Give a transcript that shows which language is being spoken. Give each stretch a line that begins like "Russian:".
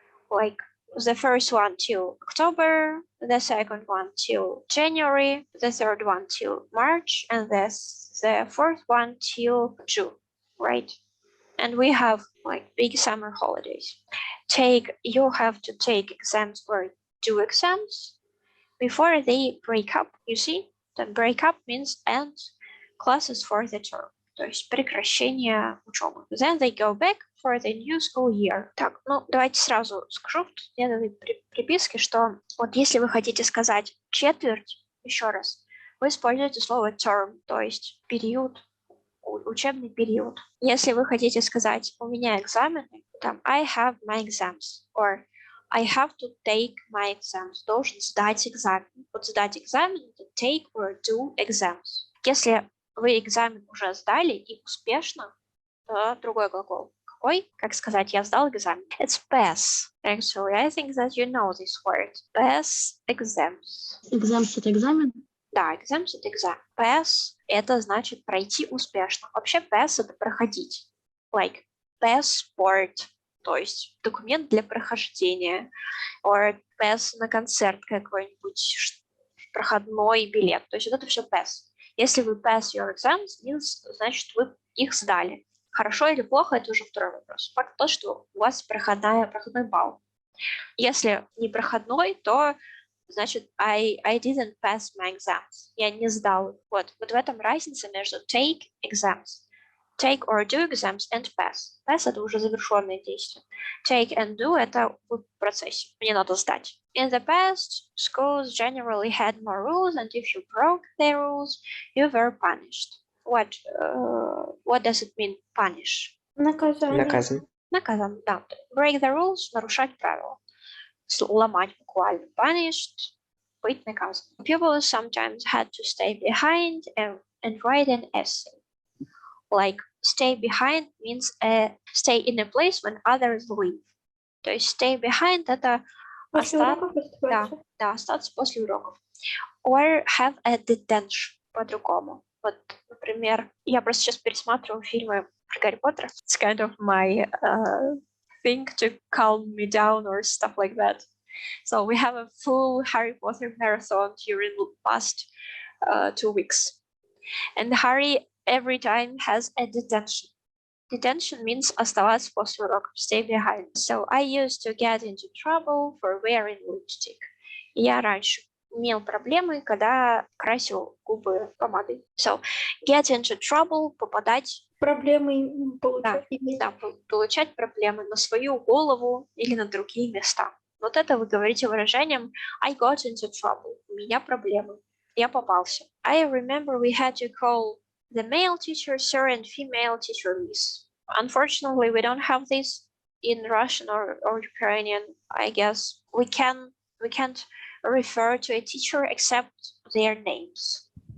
English: Like the first one till October, the second one till January, the third one till March, and the fourth one till June, right? And we have like big summer holidays. You have to take exams or do exams before they break up. You see, the break up means end classes for the term.
Russian: То есть прекращение учебы.
English: Then they go back for the new school year.
Russian: Так, давайте сразу скажу в следующей приписке, что вот если вы хотите сказать четверть, еще раз, вы используете слово term, то есть период, учебный период. Если вы хотите сказать у меня экзамены, там
English: I have my exams,
Russian: or I have to take my exams, должен сдать экзамен. Вот сдать экзамен — это
English: take or do exams.
Russian: Если вы экзамен уже сдали и успешно, то другой глагол. Какой? Как сказать, я сдал экзамен?
English: It's pass. Actually, I think that you know this word. Pass exams.
Russian: Exams — это экзамен? Да, exams — это экзамен. Pass — это значит пройти успешно. Вообще pass — это проходить.
English: Like passport,
Russian: то есть документ для прохождения.
English: Or pass
Russian: на концерт какой-нибудь, проходной билет. То есть вот это все pass. Если вы
English: pass your exams,
Russian: значит, вы их сдали. Хорошо или плохо, это уже второй вопрос. Факт то, что у вас проходной балл. Если не проходной, то значит,
English: I didn't pass my exams.
Russian: Я не сдал. Вот в этом разница между
English: take exams. Take or do exams and pass.
Russian: Pass — это уже завершенное действие.
English: Take and do
Russian: — это в процессе. Мне надо сдать.
English: In the past, schools generally had more rules, and if you broke their rules, you were punished. What does it mean, punish?
Russian: Наказан. Наказан, да.
English: Break the rules
Russian: — нарушать правила. Ломать буквально. Punished — быть наказан.
English: People sometimes had to stay behind and write an essay. Like stay behind means stay in a place when others leave.
Russian: То есть
English: stay behind
Russian: — это остаться после уроков.
English: Or have a detention
Russian: по-другому. Вот, например, я просто сейчас пересматриваю фильмы про Гарри Поттера.
English: It's kind of my thing to calm me down or stuff like that. So we have a full Harry Potter marathon during the past 2 weeks. And Harry every time has a detention. Detention means
Russian: оставаться после уроков,
English: stay behind. So I used to get into trouble for wearing lipstick.
Russian: Я раньше имел проблемы, когда красил губы помадой.
English: So, get into trouble,
Russian: попадать. Проблемы получать. Да, получать проблемы на свою голову или на другие места. Вот это вы говорите выражением
English: I got into trouble.
Russian: У меня проблемы. Я попался.
English: I remember we had to call the male teacher sir and female teacher miss. Unfortunately, we don't have this in Russian or Ukrainian. I guess we can't refer to a teacher except their names.